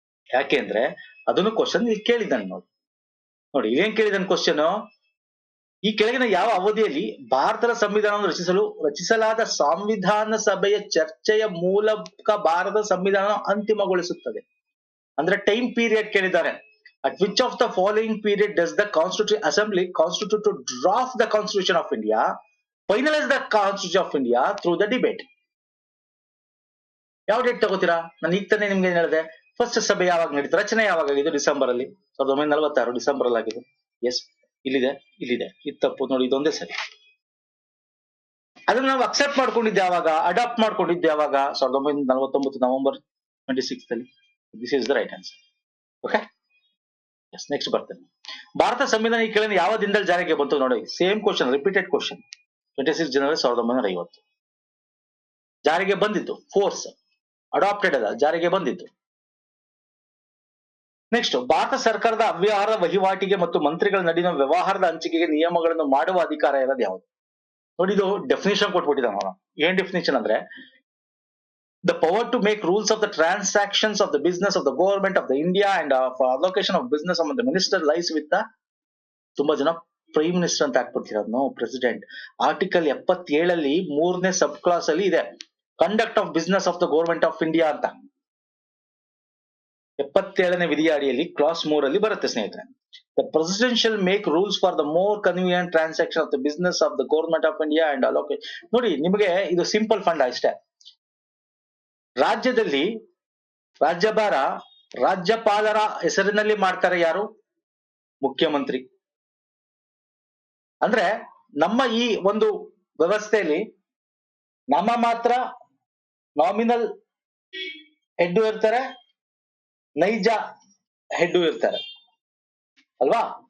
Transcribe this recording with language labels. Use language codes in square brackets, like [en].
[kn] ಯಾಕೆಂದ್ರೆ ಅದನ್ನು ಕ್ವಶನ್ ಇಲ್ಲಿ ಕೇಳಿದ್ದಾನೆ ನೋಡಿ. ನೋಡಿ ಏನ್ ಕೇಳಿದಾನೆ ಕ್ವಶನ್, ಈ ಕೆಳಗಿನ ಯಾವ ಅವಧಿಯಲ್ಲಿ ಭಾರತದ ಸಂವಿಧಾನವನ್ನು ರಚಿಸಲಾದ ಸಂವಿಧಾನ ಸಭೆಯ ಚರ್ಚೆಯ ಮೂಲಕ ಭಾರತದ ಸಂವಿಧಾನ ಅಂತಿಮಗೊಳಿಸುತ್ತದೆ? ಅಂದ್ರೆ ಟೈಮ್ ಪೀರಿಯಡ್ ಕೇಳಿದ್ದಾರೆ. [en] At which of the following period does the Constituent Assembly constitute to draft the Constitution of India, finalize the Constitution of India through the debate? [kn] ಯಾವ ಡೇಟ್ ತಗೋತೀರಾ? ನಾನು ಈಗ ತಾನೇ ನಿಮ್ಗೆ ಏನ್ ಹೇಳಿದೆ, ಫಸ್ಟ್ ಸಭೆ ಯಾವಾಗ ನಡೀತು, ರಚನೆ ಯಾವಾಗ ಆಗಿದ್ದು? ಡಿಸೆಂಬರ್ ಅಲ್ಲಿ 1946 ಡಿಸೆಂಬರ್ ಅಲ್ಲಿ ಆಗಿದ್ದು. ಎಸ್, ಇಲ್ಲಿದೆ ಇದು ತಪ್ಪು ನೋಡಿ, ಇದೊಂದೇ ಸರಿ. ಅದನ್ನ ನಾವು ಅಕ್ಸೆಪ್ಟ್ ಮಾಡ್ಕೊಂಡಿದ್ದೆ ಯಾವಾಗ, ಅಡಾಪ್ಟ್ ಮಾಡ್ಕೊಂಡಿದ್ದೆ ಯಾವಾಗ? 1949 ನವೆಂಬರ್ 26 ಅಲ್ಲಿ. [en] This is the right answer. [kn] Okay, S, next ಬರ್ತೇನೆ. ಭಾರತ ಸಂವಿಧಾನ ಈ ಕೆಳಗಿನ ಯಾವ ದಿನದಲ್ಲಿ ಜಾರಿಗೆ ಬಂತು? ನೋಡಿ, ಸೇಮ್ ಕ್ವಶನ್, ರಿಪೀಟೆಡ್ ಕ್ವಶನ್. 26 ಜನವರಿ 1950 ಜಾರಿಗೆ ಬಂದಿತ್ತು. ಫೋರ್ಸ್ ಅಡಾಪ್ಟೆಡ್ ಅಲ್ಲ, ಜಾರಿಗೆ ಬಂದಿತ್ತು. ನೆಕ್ಸ್ಟ್, ಭಾರತ ಸರ್ಕಾರದ ಅವ್ಯವಹಾರ ವಹಿವಾಟಿಗೆ ಮತ್ತು ಮಂತ್ರಿಗಳ ನಡುವಿನ ವ್ಯವಹಾರದ ಹಂಚಿಕೆಗೆ ನಿಯಮಗಳನ್ನು ಮಾಡುವ ಅಧಿಕಾರ ಇರೋದು ಯಾವುದು? ನೋಡಿ, ಇದು ಡೆಫಿನೇಷನ್ ಕೊಟ್ಬಿಟ್ಟಿದ್ದಾನೆ ಅವನು. ಏನ್ ಡೆಫಿನೇಷನ್ ಅಂದ್ರೆ, [en] the power to make rules of the transactions of the business of the government of the India and for allocation of business among the minister lies with the, [kn] ತುಂಬಾ ಜನ ಪ್ರೈಮ್ ಮಿನಿಸ್ಟರ್ ಅಂತ ಹಾಕ್ಬಿಡ್ತಿರೋದು. [en] No, president. Article 77 ಅಲ್ಲಿ 3ನೇ sub clause ಅಲ್ಲಿ ಇದೆ, conduct of business of the government of India ಅಂತ. [kn] 77ನೇ ವಿಧಿಯ ಅಡಿಯಲ್ಲಿ ಕ್ಲಾಸ್ 3 ಅಲ್ಲಿ ಬರುತ್ತೆ ಸ್ನೇಹಿತರೆ. [en] The president shall make rules for the more convenient transaction of the business of the government of India and allocate. [kn] ನೋಡಿ, ನಿಮಗೆ ಇದು ಸಿಂಪಲ್ ಫಂಡ್ ಅಷ್ಟೇ. ರಾಜ್ಯದಲ್ಲಿ ರಾಜ್ಯಭಾರ ರಾಜ್ಯಪಾಲರ ಹೆಸರಿನಲ್ಲಿ ಮಾಡ್ತಾರೆ ಯಾರು? ಮುಖ್ಯಮಂತ್ರಿ. ಅಂದ್ರೆ ನಮ್ಮ ಈ ಒಂದು ವ್ಯವಸ್ಥೆಯಲ್ಲಿ ನಮ್ಮ ಮಾತ್ರ ನಾಮಿನಲ್ ಹೆಡ್ ಇರ್ತಾರೆ, ನೈಜ ಹೆಡ್ ಇರ್ತಾರೆ ಅಲ್ವಾ?